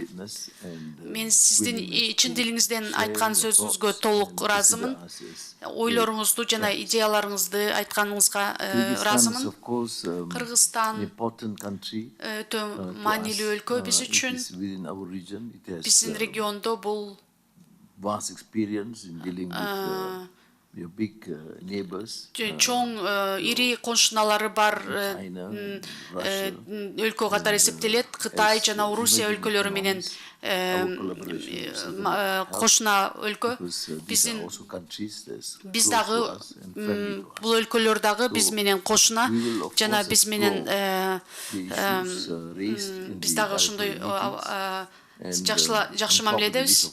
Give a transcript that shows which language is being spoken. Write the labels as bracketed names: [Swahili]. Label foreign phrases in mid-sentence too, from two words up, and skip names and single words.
[Kyrgyz] Мен сиздин чын дилиңизден айткан сөзүңүзгө толук ыраазымын. Ойлоруңузду жана идеяларыңызды айтканыңызга ыраазымын. Кыргызстан өтө маанилүү өлкө биз үчүн. Биздин региондо бул [English] vast experience in dealing with your big neighbors. [Kyrgyz] Чоң ири коншуналары бар өлкө катары эсептелет. Кытай жана Орусия өлкөлөрү менен кошуна өлкө. Биз дагы бул өлкөлөр дагы биз менен кошуна жана биз менен биз дагы ошондой жакшы мамиледебиз.